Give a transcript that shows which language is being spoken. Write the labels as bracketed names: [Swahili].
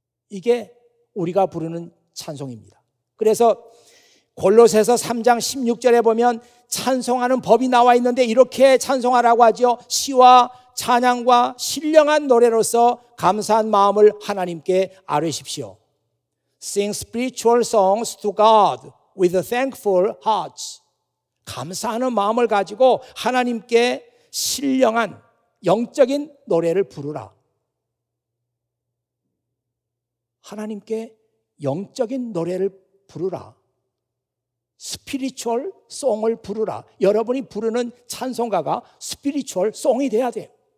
[Korean] 이게 우리가 부르는 찬송입니다. 그래서 골로새서 3장 16절에 보면 찬송하는 법이 나와 있는데 이렇게 찬송하라고 하죠. 시와 찬양과 신령한 노래로서 감사한 마음을 하나님께 아뢰십시오. [English] Sing spiritual songs to God with thankful hearts. [Korean] 감사하는 마음을 가지고 하나님께 신령한 영적인 노래를 부르라. 하나님께 영적인 노래를 부르라. 스피리추얼 송을 부르라. 여러분이 부르는 찬송가가 스피리추얼 송이 돼야 돼요.